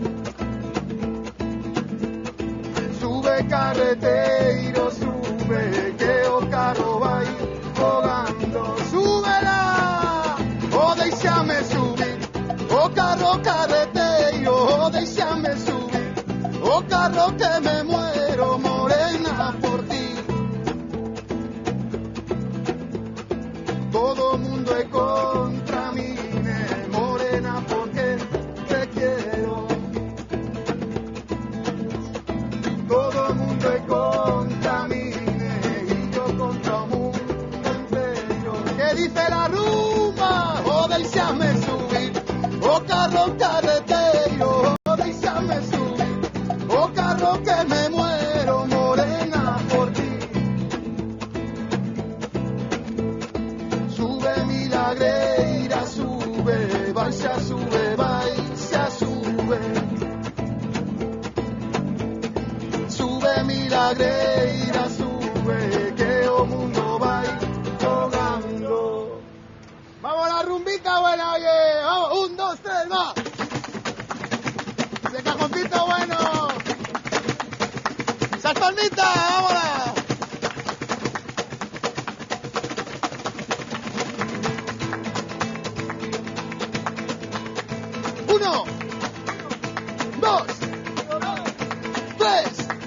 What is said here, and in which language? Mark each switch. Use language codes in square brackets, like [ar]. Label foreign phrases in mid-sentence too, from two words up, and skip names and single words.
[gl] Sube carreteiro, sube, que o carro vai voando. Súbela, o deixame subir, o carro carreteiro, o deixame subir, o carro [es] que me muero, morena, por ti. [gl] Todo mundo é [es] contra mí, morena, porque te quiero. [gl] Todo mundo é [es] contra mí y yo contra o mundo entero. ¿Qué dice la rumba? [gl] O deixame subir, o carro carreteiro, o deixame subir, o carro [es] que me muero, morena, por ti. [gl] Sube milagreira, sube, baixa, sube, baixa, sube. Sube milagreira, sube, que o mundo vai jogando. [es] Vamos a la rumbita buena, oye, vamos, 1, 2, 3, va. Ese cajoncito bueno. Esas palmitas, vámonos. 1, 2, 3.